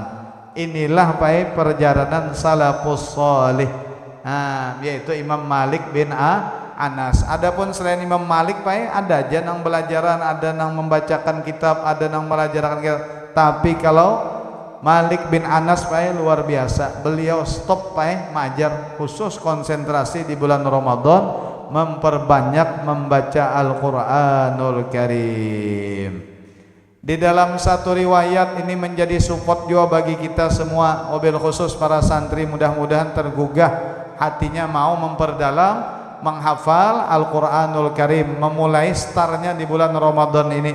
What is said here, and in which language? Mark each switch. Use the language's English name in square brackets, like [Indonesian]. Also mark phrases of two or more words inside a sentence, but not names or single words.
[Indonesian] Inilah Pak perjalanan salafus salih, yaitu Imam Malik bin Anas. Adapun selain Imam Malik Pak ada aja nang belajaran, ada nang membacakan kitab, ada nang melajarkan kitab. Tapi kalau Malik bin Anas Pak luar biasa, beliau stop Pak majar, khusus konsentrasi di bulan Ramadan memperbanyak membaca Al-Quranul Karim. Di dalam satu riwayat ini menjadi support juga bagi kita semua, [Arabic] وبالخصوص [Indonesian] para santri, mudah-mudahan tergugah hatinya mau memperdalam, menghafal Al-Quranul Karim, memulai startnya di bulan Ramadan ini.